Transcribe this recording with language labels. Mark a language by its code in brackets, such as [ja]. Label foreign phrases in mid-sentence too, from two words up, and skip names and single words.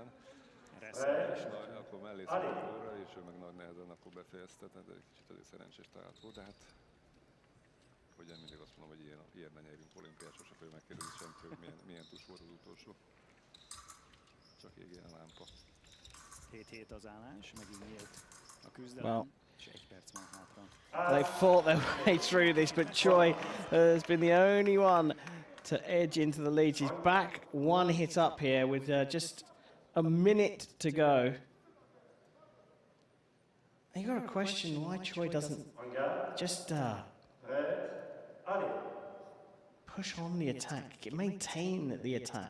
[hu] És akkor mellé szólt óra, és ő meg nagy nehezen akkor befejezte, tehát egy kicsit azért szerencsés talált volt, de hát hogy én mindig azt mondom, hogy ilyen ne nyerjünk olimpiát, sose fogja megkérdezni senki, hogy milyen tus volt az utolsó. Csak égjen a lámpa. 7-7 az állás, megint nyílt a küzdelem, és 1 perc van hátra. [en] They fought their way through this, but Choi has been the only one to edge into the lead. She's back one hit up here with just a minute to go. And you got to question why Choi doesn't just push on the attack, maintain the attack.